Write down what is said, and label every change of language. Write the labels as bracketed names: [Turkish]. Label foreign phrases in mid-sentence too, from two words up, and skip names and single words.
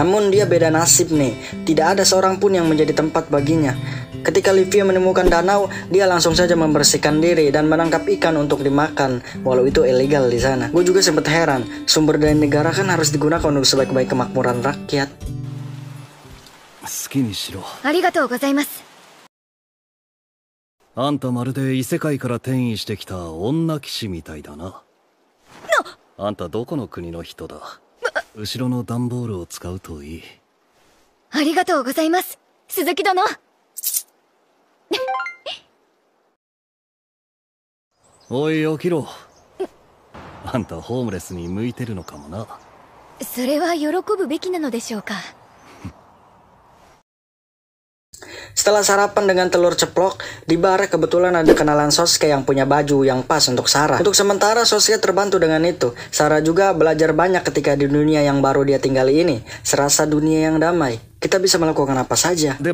[Indonesian] Namun dia beda nasib nih. Tidak ada seorang pun yang menjadi tempat baginya. Ketika Livia menemukan danau, dia langsung saja membersihkan diri dan menangkap ikan untuk dimakan, walau itu ilegal di sana. Gue juga sempat heran, sumber daya negara kan harus digunakan untuk sebaik-baik kemakmuran rakyat. [Japanese] 好きにしろ。ありがとうございます。あんたまるで異世界から転移してきた女騎士みたいだな。あんたどこの国の人だ？後ろの段ボールを使うといい。ありがとうございます、鈴木殿。おい起きろ。あんたホームレスに向いてるのかもな。それは喜ぶべきなのでしょうか。 [Indonesian] Setelah sarapan dengan telur ceplok, di bar kebetulan ada kenalan Sosuke yang punya baju yang pas untuk Sarah. Untuk sementara Sosuke terbantu dengan itu. Sarah juga belajar banyak ketika di dunia yang baru dia tinggali ini. Serasa dunia yang damai. Kita bisa melakukan apa saja.